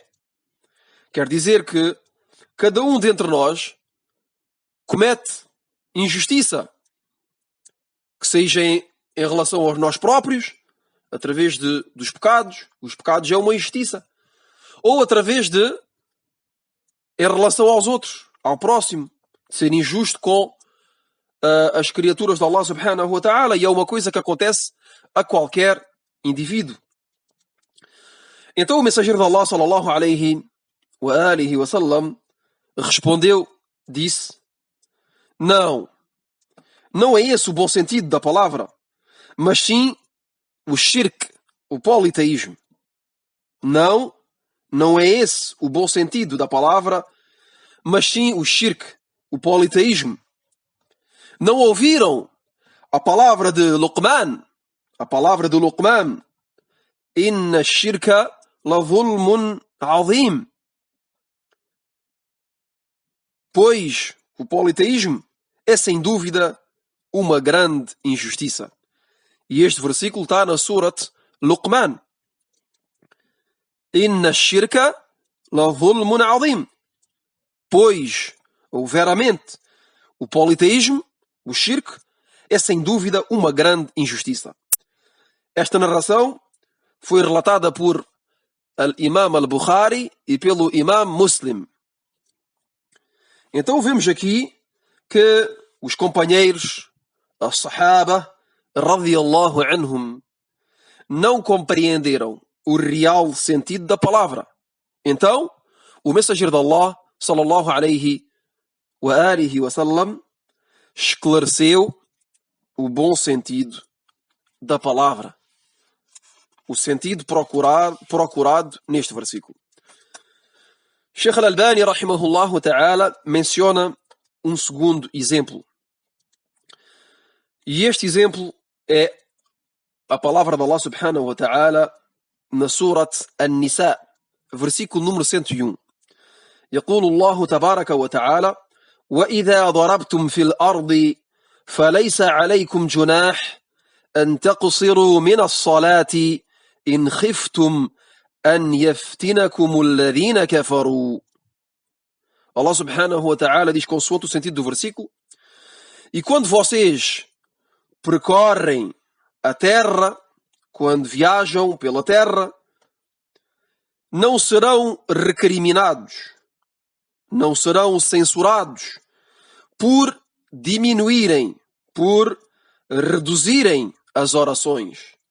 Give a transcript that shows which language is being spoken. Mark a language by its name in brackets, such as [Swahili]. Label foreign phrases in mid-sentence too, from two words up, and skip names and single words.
[Portuguese] Quer dizer que cada um dentre nós comete injustiça, que seja em relação aos nós próprios, através dos pecados. Os pecados é uma injustiça. Ou através em relação aos outros, ao próximo, ser injusto com as criaturas de Allah [Arabic] سبحانه وتعالى, [Portuguese] e é uma coisa que acontece a qualquer indivíduo. Então o mensageiro de Allah [Arabic] صلى الله عليه وآله وسلم [Portuguese] respondeu, disse: não é esse o bom sentido da palavra, mas sim o shirk, o politeísmo. Não é esse o bom sentido da palavra, mas sim o shirk, o politeísmo. Não ouviram a palavra de Luqman? A palavra de [Arabic] Luqman: إن الشرك لظلم عظيم. [Portuguese] Pois o politeísmo é sem dúvida uma grande injustiça. E este versículo está na Surat Luqman. [Arabic] إن الشرك لظلم عظيم. [Portuguese] Pois, ou veramente, o politeísmo, o shirk, é sem dúvida uma grande injustiça. Esta narração foi relatada por Al-Imam Al-Bukhari e pelo Imam Muslim. Então vemos aqui que os companheiros, as Sahaba [Arabic] رضي الله عنهم, [Portuguese] não compreenderam o real sentido da palavra. Então, o mensageiro de Allah [Arabic] صلى الله عليه وآله وسلم [Portuguese] esclareceu o bom sentido da palavra, o sentido procurado neste versículo. Sheikh Al-Albani [Arabic] رحمه الله تعالى [Portuguese] menciona um segundo exemplo. E este exemplo é a palavra de Allah [Arabic] سبحانه وتعالى [Portuguese] na Surat An-Nisa, versículo número 101. [Arabic] يقول الله تبارك وتعالى: وإذا ضربتم في الأرض فليس عليكم جناح أن تقصروا من الصلاة إن خفتم أن يفتنكم الذين كفروا. [Portuguese] Allah [Arabic] سبحانه وتعالى [Portuguese] diz consoante o sentido do versículo: e quando vocês percorrem a terra, quando viajam pela terra, não serão recriminados, não serão censurados por diminuírem, por reduzirem as orações.